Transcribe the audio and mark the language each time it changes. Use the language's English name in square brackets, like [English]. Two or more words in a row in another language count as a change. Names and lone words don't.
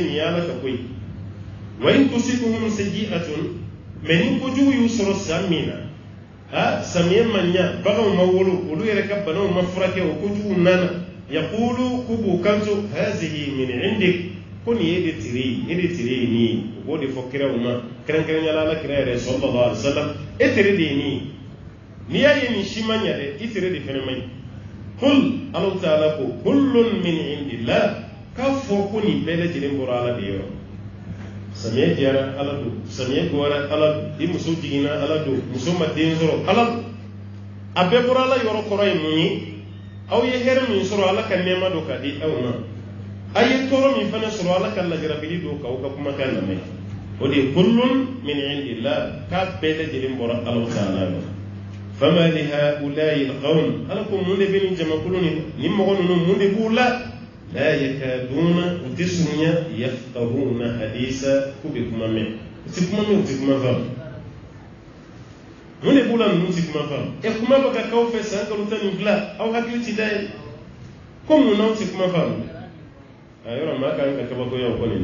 [Bambara] nin ye ala ka ko ye [Arabic] وإن تصبهم سيئة [Bambara] mais ni kojugu y'u sɔrɔ san min na samiyɛ ma ɲa baganw ma wolo olu yɛrɛ ka banaw ma furakɛ o kojugu nana yaqulu ko k'o kanto [Arabic] هذه من عندك [Bambara] ko nin ye de tire ye nin ye o b'o de fɔ kiraw ma kɛrɛnkɛrɛnnenya ala kira yɛrɛ [Arabic] صلى الله عليه وسلم [Bambara] e tere de ye nin ye n'i y'a ye nin si ma ɲa dɛ i tere de fɛnɛ ma ɲi qul ala ta'ala ko [Arabic] كل من عند الله [Bambara] k'a fɔ ko nin bɛɛ lajɛlen bɔra ala de yɔrɔ samiyɛ jɛra ala don samiyɛ gɔra ala don i muso jiginna ala don muso ma den sɔrɔ ala don a bɛɛ bɔra ala yɔrɔ kɔrɔ ye mun ye aw ye hɛrɛ min sɔrɔ ala ka nɛɛma don k'a di aw ma a ye tɔɔrɔ min fana sɔrɔ ala ka lajarabili don k'aw ka kumakan lamɛn o de ye [Arabic] كل من عند الله [Bambara] k'a bɛɛ lajɛlen bɔra ala ta'ala la [Arabic] فما لهؤلاء القوم [Bambara] ala ko mun de bɛ nin jamakulu ni mɔgɔ ninnu mun de b'u la [Arabic] لا يكادون [Bambara] u tɛ surunya [Arabic] يفقهون حديثا [Bambara] k'u bɛ kuma mɛn u tɛ kuma mɛn u tɛ kuma faamu mun de b'u la ninnu tɛ kuma faamu kuma bɛ ka k'aw fɛ san kalo 12 aw hakili tɛ da ye ko mun n'aw tɛ kuma faamu yɔrɔ maa kan ka kabakoya o kɔni